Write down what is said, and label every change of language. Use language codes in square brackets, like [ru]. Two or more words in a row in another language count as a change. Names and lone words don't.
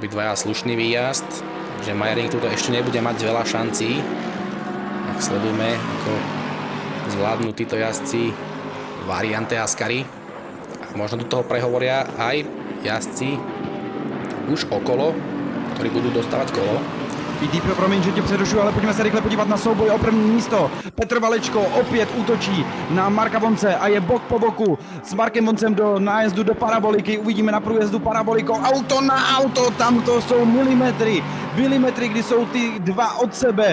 [sk] Obidvaja slušný výjazd. Že Majerník tuto ešte nebude mať veľa šancí. Tak sledujme, ako zvládnu títo jazdci variante Ascari. A možno do toho prehovoria aj jazdci už okolo, ktorí budú dostávať kolo. Pítýpio, [cs] promiň, že tě přerušuju, ale pojďme se rychle podívat na souboj o první místo. Petr Valečko opět útočí na Marka Vonce a je bok po boku s Markem Voncem do nájezdu do paraboliky. Uvidíme na průjezdu parabolikou auto na auto, tam to jsou milimetry, kdy jsou ty dva od sebe.